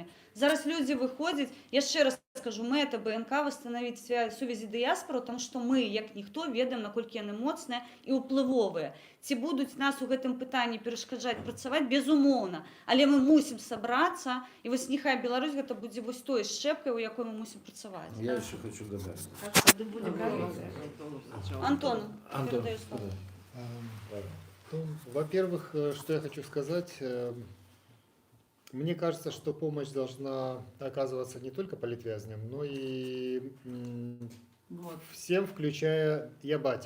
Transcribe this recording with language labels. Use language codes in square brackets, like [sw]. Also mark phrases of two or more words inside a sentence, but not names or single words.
[be] Зараз людзі выходзяць, яшчэ раз скажу, мэта БНК восстановіць сувязі дыяспору, тому што мы, як ніхто, ведаем, наколькі яны моцныя і ўплывовыя. Ці будуць нас у гэтым пытанні перашкаджаць працаваць? Безумоўна. Але мы мусім сабрацца, і вось няхай Беларусь гэта будзе вось той шчэпкай, у якой мы мусім працаваць. [ru] Я еще хочу добавить. Антон, передаю слово. Ну, во-первых, что я хочу сказать, мне кажется, что помощь должна оказываться не только палитвязням, но и всем, включая я батик.